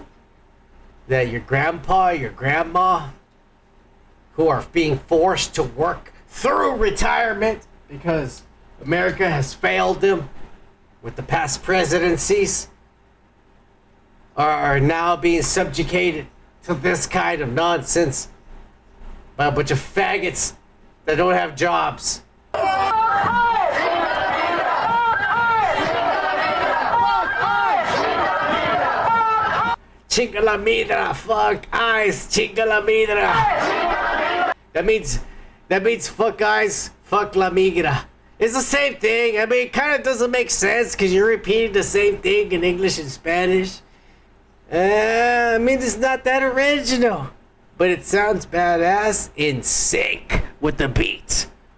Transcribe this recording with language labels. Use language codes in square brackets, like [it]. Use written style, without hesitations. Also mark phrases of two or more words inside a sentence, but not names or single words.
[en] That your grandpa, your grandma, who are being forced to work through retirement because America has failed them with the past presidencies, are now being subjugated to this kind of nonsense by a bunch of faggots that don't have jobs. [es] Chinga la midra, [en] fuck eyes, [es] chinga la midra. [en] That means fuck eyes, fuck [es] la migra. [en] It's the same thing. I mean, it kind of doesn't make sense because you're repeating the same thing in English and Spanish. I mean, it's not that original, but it sounds badass in sync with the beat.